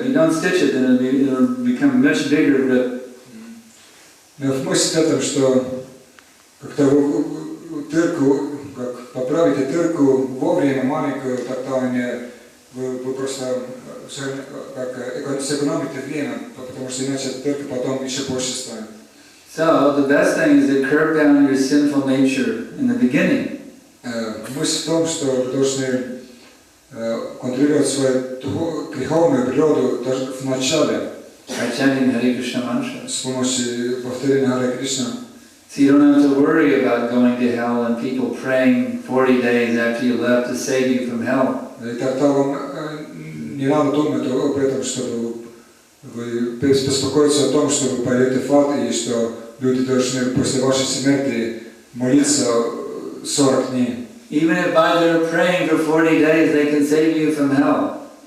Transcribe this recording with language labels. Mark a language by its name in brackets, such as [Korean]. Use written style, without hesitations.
[English] If you don't stitch it, then it'll become a much bigger rip. [Russian] Но мысль в этом, что когда вы дырку, как поправите дырку вовремя маленькую, тогда вы просто как сэкономите время, потому что иначе дырка потом еще больше станет. [English] So the best thing is to curb down your sinful nature in the beginning. [Russian] Мысль в том, что вы должны контролировать свою греховную природу даже в начале. [English] By chanting Hare Krishna mantra. [Russian] С помощью повторения Харе Кришна. [English] So you don't have to worry about going to hell and people praying 40 days after you left to save you from hell. [Russian] И тогда вам не надо думать об этом, чтобы вы беспокоиться о том, что вы пойдете в ад, и что люди должны после вашей смерти молиться 40 дней. [English] Even if by their praying for 40 days they can save you from hell.